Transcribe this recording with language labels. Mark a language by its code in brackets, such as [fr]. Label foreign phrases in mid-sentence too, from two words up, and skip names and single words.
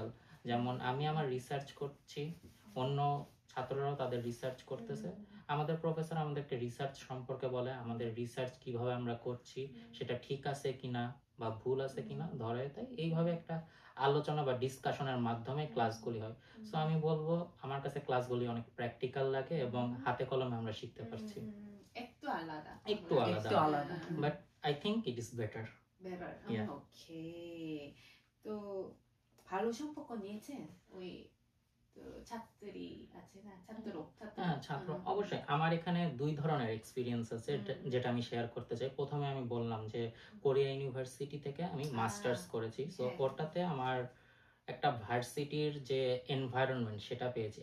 [bn] যেমন আমি আমার রিসার্চ করছি, অন্য ছাত্ররাও তাদের রিসার্চ করতেছে, আমাদের প্রফেসর আমাদেরকে রিসার্চ সম্পর্কে বলে, আমাদের রিসার্চ কিভাবে আমরা করছি সেটা ঠিক আছে কিনা বা ভুল আছে কিনা ধরে দেয়, এইভাবে একটা আলোচনা বা ডিসকাশনের মাধ্যমে ক্লাসগুলি হয়। সো আমি বলবো আমার কাছে ক্লাসগুলি অনেক প্র্যাকটিক্যাল লাগে এবং হাতে কলমে আমরা শিখতে পারছি। একটু আলাদা। একটু আলাদা, [en] But I think it is better. better. Yeah. [ko] 오케이. [bn] 또 ভালো সম্পর্ক নিয়েছেন ওই তো ছাত্রী আছে না, হ্যাঁ, ছাত্র অবশ্যই। আমার এখানে 2 ধরনের এক্সপিরিয়েন্স আছে যেটা আমি শেয়ার করতে চাই। প্রথমে আমি বললাম যে কোরিয়া ইউনিভার্সিটি থেকে আমি মাস্টার্স করেছি, সো ওটাতে আমার একটা ভার্সিটির যে এনভায়রনমেন্ট সেটা পেয়েছি।